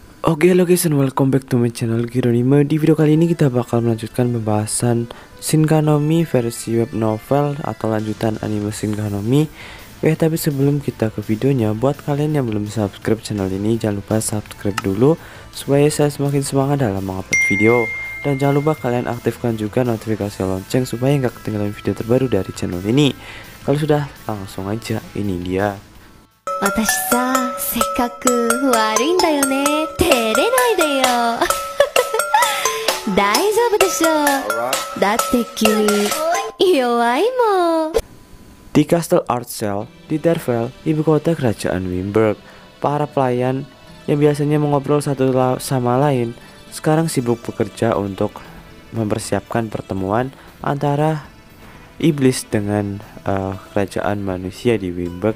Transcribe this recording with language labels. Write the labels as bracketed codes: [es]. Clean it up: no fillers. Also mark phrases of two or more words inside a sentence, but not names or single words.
[id] Oke, halo [en] guys and welcome back to my channel Gironime. [id] Di video kali ini kita bakal melanjutkan pembahasan Shinkanomi versi [en] web novel [id] atau lanjutan anime Shinkanomi. Tapi sebelum kita ke videonya, buat kalian yang belum subscribe channel ini, jangan lupa subscribe dulu supaya saya semakin semangat dalam mengupload video. Dan jangan lupa kalian aktifkan juga notifikasi lonceng supaya nggak ketinggalan video terbaru dari channel ini. Kalau sudah, langsung aja, ini dia. [ja] 私さ、せっかく悪いんだよね。照れないでよ。大丈夫でしょ。だって君、弱いもん。 [id] Di Castle Artsel di Dervel, ibu kota kerajaan Wimberg, para pelayan yang biasanya mengobrol satu sama lain sekarang sibuk bekerja untuk mempersiapkan pertemuan antara iblis dengan kerajaan manusia di Wimberg.